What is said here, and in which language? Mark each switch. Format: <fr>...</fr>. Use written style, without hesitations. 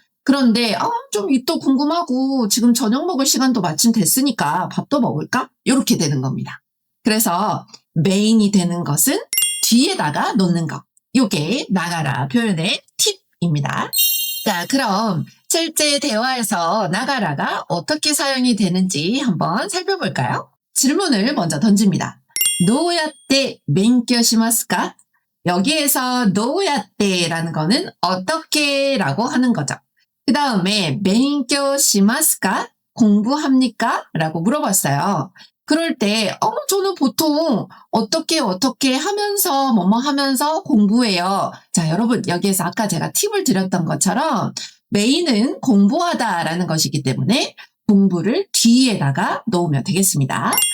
<ko>그런데 좀 또 궁금하고 지금 저녁 먹을 시간도 마침 됐으니까 밥도 먹을까? 이렇게 되는 겁니다. 그래서 메인이 되는 것은 뒤에다가 놓는 것. 이게 나가라 표현의 팁입니다. 자, 그럼 실제 대화에서 나가라가 어떻게 사용이 되는지 한번 살펴볼까요? 질문을 먼저 던집니다.</ko> <ja>どうやって勉強しますか?</ja> <ko>여기에서</ko> <ja>どうやって</ja> <ko>라는 거는 어떻게 라고 하는 거죠. 그 다음에</ko> <ja>勉強しますか?</ja> <ko>공부합니까? 라고 물어봤어요. 그럴 때 저는 보통 어떻게 하면서 뭐뭐 하면서 공부해요. 자, 여러분 여기에서 아까 제가 팁을 드렸던 것처럼 메인은 공부하다라는 것이기 때문에 공부를 뒤에다가 놓으면 되겠습니다.</ko>